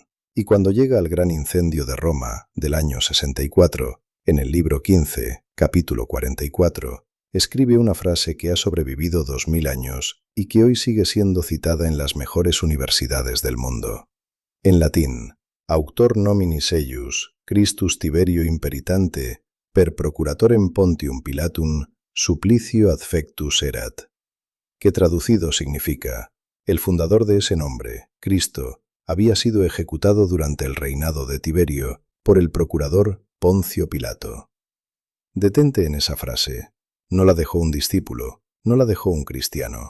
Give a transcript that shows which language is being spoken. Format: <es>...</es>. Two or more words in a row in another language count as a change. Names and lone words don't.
<es>Y cuando llega al gran incendio de Roma del año 64, en el libro 15, capítulo 44, escribe una frase que ha sobrevivido 2000 años y que hoy sigue siendo citada en las mejores universidades del mundo. En latín,</es> <la>auctor nominis eius, Christus Tiberio imperitante, per procuratorem Pontium Pilatum, supplicio adfectus erat,</la> <es>que traducido significa, el fundador de ese nombre, Cristo, había sido ejecutado durante el reinado de Tiberio por el procurador Poncio Pilato. Detente en esa frase. No la dejó un discípulo, no la dejó un cristiano.</es>